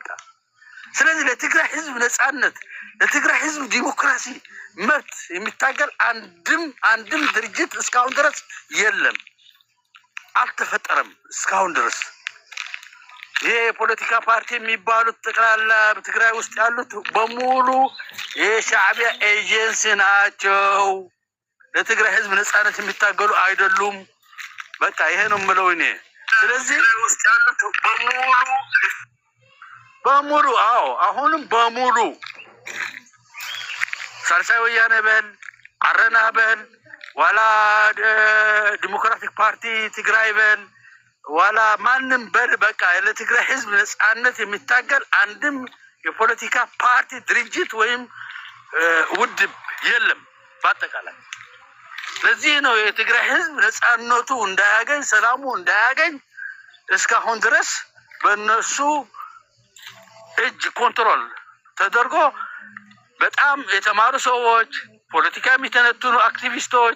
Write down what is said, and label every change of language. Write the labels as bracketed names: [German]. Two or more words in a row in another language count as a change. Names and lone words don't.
[Amharic] ስለዚህ ለትግራይ ህዝብ ነፃነት፣ ለትግራይ ህዝብ ዲሞክራሲ መብት የሚታገል አንድም ድርጅት እስካሁን ድረስ የለም፣ አልተፈጠረም እስካሁን ድረስ። ይሄ የፖለቲካ ፓርቲ የሚባሉት ጠቅላላ በትግራይ ውስጥ ያሉት በሙሉ የሻዕቢያ ኤጀንሲ ናቸው። ለትግራይ ህዝብ ነፃነት የሚታገሉ አይደሉም። በቃ ይሄ ነው የምለው እኔ። ስለዚህ ውስጥ ያሉት በሙሉ አሁንም በሙሉ ሳልሳይ ወያነ በል አረና በል ዋላ ዲሞክራቲክ ፓርቲ ትግራይ በል ዋላ ማንም በል በቃ ለትግራይ ህዝብ ነፃነት የሚታገል አንድም የፖለቲካ ፓርቲ ድርጅት ወይም ውድብ የለም በአጠቃላይ። ለዚህ ነው የትግራይ ህዝብ ነፃነቱ እንዳያገኝ ሰላሙ እንዳያገኝ እስካሁን ድረስ በእነሱ እጅ ኮንትሮል ተደርጎ በጣም የተማሩ ሰዎች፣ ፖለቲካ የሚተነትኑ አክቲቪስቶች፣